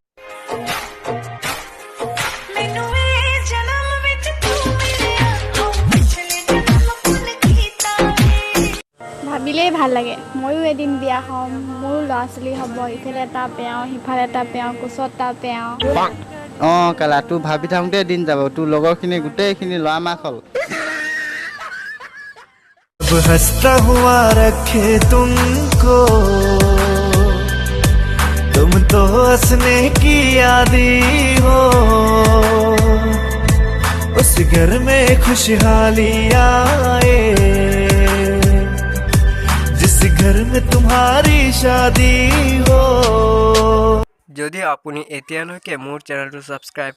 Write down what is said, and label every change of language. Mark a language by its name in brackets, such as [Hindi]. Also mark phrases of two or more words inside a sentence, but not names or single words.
[Assamese] ভাবিলেই ভাল লাগে ময়ো এদিন বিয়া হ'ম মোৰ ল'ৰা ছোৱালী হ'ব ইফালে এটা পেওঁ সিফালে এটা পেওঁ কোচত এটা পেওঁ কালা তোৰ ভাবি থাকোঁতে দিন যাব তোৰ লগৰখিনি গোটেইখিনি ল'ৰা মাক হ'ল [Hindi] हंसता हुआ रखे तुमको तुम तो हंसने की आदी हो उस घर में खुशहाली आए जिस घर में तुम्हारी शादी हो। [Assamese] যদি আপুনি এতিয়ালৈকে মোৰ চেনেলটো সাবস্ক্ৰাইব